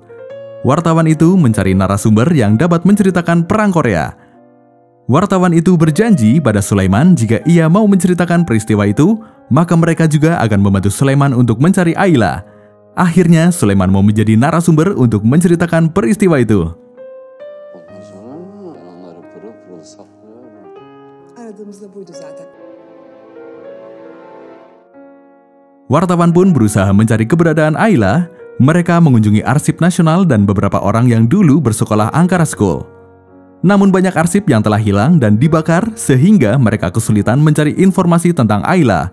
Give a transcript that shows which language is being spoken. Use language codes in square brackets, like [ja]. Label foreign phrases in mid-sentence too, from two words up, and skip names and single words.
[id] Wartawan itu mencari narasumber yang dapat menceritakan perang Korea. Wartawan itu berjanji pada Sulaiman jika ia mau menceritakan peristiwa itu, maka mereka juga akan membantu Sulaiman untuk mencari Ayla. Akhirnya, Sulaiman mau menjadi narasumber untuk menceritakan peristiwa itu. [tr] Ondan sonra mı? Ben onları pırıl pırıl saklıyorum. Aradığımız da buydu zaten. [id] Wartawan pun berusaha mencari keberadaan Ayla. Mereka mengunjungi arsip nasional dan beberapa orang yang dulu bersekolah Ankara School. Namun banyak arsip yang telah hilang dan dibakar sehingga mereka kesulitan mencari informasi tentang Ayla.